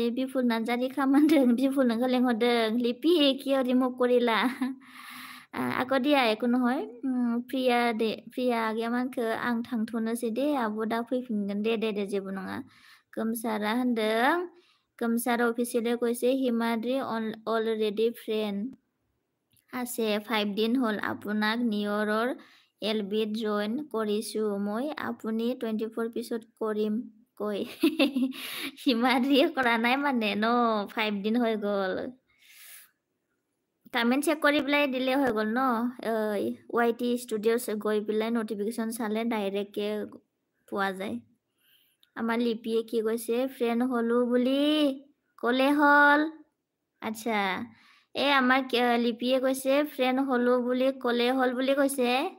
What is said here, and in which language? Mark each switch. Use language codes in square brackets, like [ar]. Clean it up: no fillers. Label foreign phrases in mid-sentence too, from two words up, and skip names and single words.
[brx] बिपुल नार्जारी खामानदों बिपुल नोंखौ लेंहरदों लिपि किय रिमुभ करिला आक' दिया एकো নহয় प्रिया आगैयामानखो आं थांथ'नोसै दे आब' दा फैफिनगोन दे जेबो नङा गोमसारा होनदों गोमसार अफिसियेली [as] কৈছে হিমাদ্ৰী অলৰেডি ফ্ৰেণ্ড আছে 5 দিন হ'ল আপোনাক নিয়ৰৰ এলবিত জইন কৰিছোঁ মই আপুনি 24 পিছত কৰিম কৈ হিমাদ্ৰীয়ে কৰা নাই মানে ন 5 দিন হৈ গ'ল কমেণ্ট চেক কৰি পেলাই দিলে হৈ গ'ল ন YT ষ্টুডিঅ'ছ গৈ পেলাই নটিফিকেশ্যন চালে ডাইৰেক্টকৈ পোৱা যায় আমাৰ লিপিয়ে কি কৈছে ফ্ৰেণ্ড হ'লো বুলি ক'লে হ'ল আচ্ছা এই আমাৰ লিপিয়ে কৈছে ফ্ৰেণ্ড হ'লো বুলি ক'লে হ'ল বুলি কৈছে